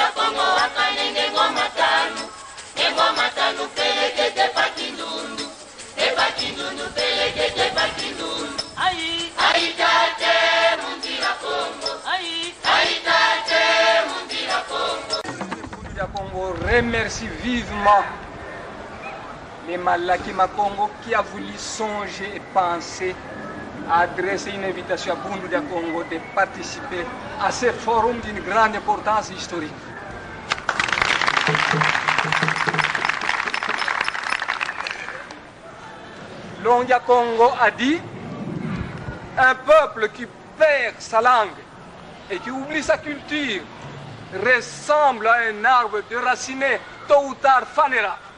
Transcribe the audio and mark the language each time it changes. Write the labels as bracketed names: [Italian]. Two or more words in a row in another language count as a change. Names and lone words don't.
[Kongo] Kongo wakanenge ngoma tanu pelekete pakindundu pelekete pakindundu ai tate mundira Kongo ai tate mundira Kongo. [French] Le Congo remercie vivement les Malaki Makongo qui a voulu songer et penser à adresser une invitation à Bundu de Congo de participer à ce forum d'une grande importance historique. Longia Congo a dit, un peuple qui perd sa langue et qui oublie sa culture ressemble à un arbre déraciné, tôt ou tard fanera.